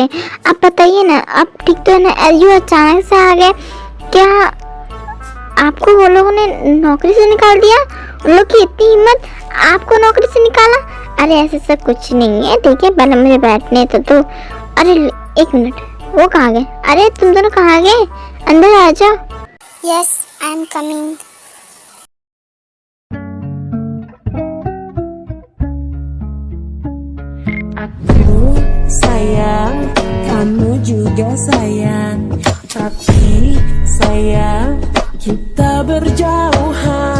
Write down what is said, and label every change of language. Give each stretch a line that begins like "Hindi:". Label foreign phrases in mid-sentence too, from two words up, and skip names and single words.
Hindi: आप बताइए ना, आप ठीक तो है ना? यू अचानक से आ गए, क्या आपको वो लोगों ने नौकरी से निकाल दिया? उन लोग की इतनी हिम्मत, आपको नौकरी से निकाला? अरे ऐसे सब कुछ नहीं है, ठीक है? पहले मुझे बैठने तो। अरे एक मिनट, वो कहाँ गए? अरे तुम दोनों कहाँ गए? अंदर आ जाओ। यस,
English: I am coming.
Indonesian: Aku sayang, kamu juga sayang. Tapi sayang, kita berjauhan.